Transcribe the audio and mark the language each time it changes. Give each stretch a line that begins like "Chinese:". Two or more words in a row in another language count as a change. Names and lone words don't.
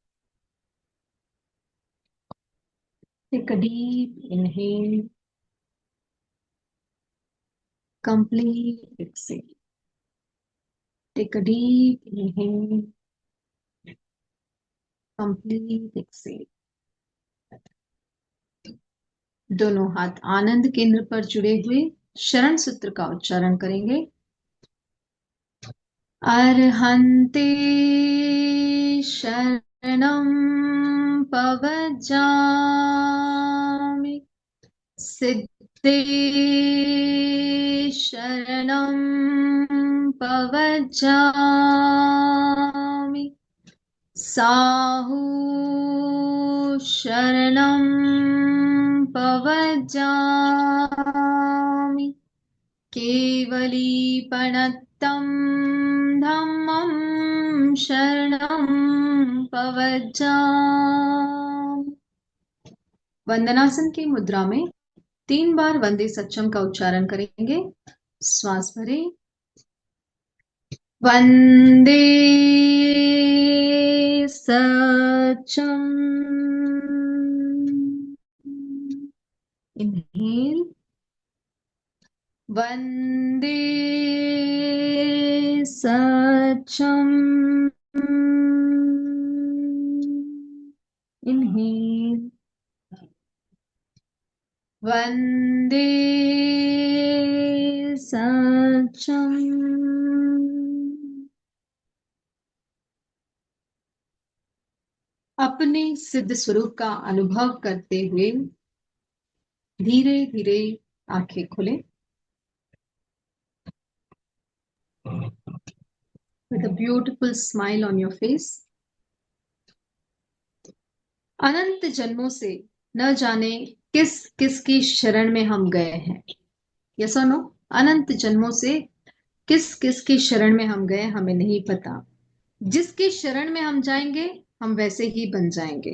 English: Take a deep inhale, complete exhale. Take a deep inhale, complete exhale.
Hindi: दोनों हाथ आनंद केंद्र पर जुड़े हुए शरण सूत्र का उच्चारण करेंगे।
Prakrit languages: अर्हन्ते शरणं पवजामि, सिद्धे शरणं पवजामि, साहु शरणं पवजामि, केवलीपणत्तं धम्मं शरणं पवजामि।
Hindi: वंदनासन की मुद्रा में 3 बार
Prakrit languages: वंदे सच्चम
Hindi: का उच्चारण करेंगे। श्वास भरें।
Prakrit languages: वंदे सच्चम।
English: इनहेल।
Prakrit languages: वंदे सच्चम।
English: इनहेल।
Prakrit languages: वंदे सच्चम।
Hindi: अपने सिद्ध स्वरूप का अनुभव करते हुए धीरे धीरे आंखें खोलें।
English: With a beautiful smile on your face.
Hindi: अनंत जन्मों से न जाने किस किस की शरण में हम गए हैं।
English: यस और नो?
Hindi: अनंत जन्मों से किस किस की शरण में हम गए हमें नहीं पता। जिसकी शरण में हम जाएंगे हम वैसे ही बन जाएंगे।